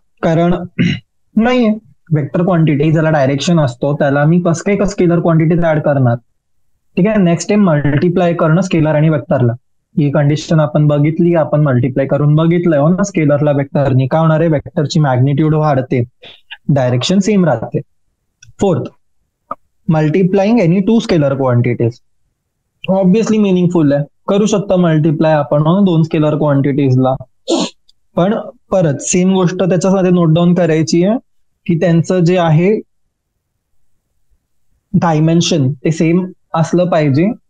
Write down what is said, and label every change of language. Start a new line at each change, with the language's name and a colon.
Marathi: कारण नाहीये vector quantity, ज्याला डायरेक्शन असतो त्याला मी कसं काय स्केलर क्वांटिटीज ऍड करणार? ठीक आहे. नेक्स्ट आहे मल्टिप्लाय करणं स्केलर आणि वेक्टरला. ही कंडिशन आपण बघितली, आपण मल्टिप्लाय करून बघितलंय, हो ना. स्केलरला वेक्टरनी काय होणार आहे? वेक्टरची मॅग्निट्यूड वाढते, डायरेक्शन सेम राहते.
English: Fourth, multiplying any two scalar quantities.
Marathi: Obviously meaningful आहे, करू शकता मल्टिप्लाय आपण दोन स्केलर क्वांटिटीजला. पण परत सेम गोष्ट त्याच्यामध्ये नोट डाऊन करायची आहे की त्यांचं जे आहे डायमेन्शन ते सेम असलं पाहिजे.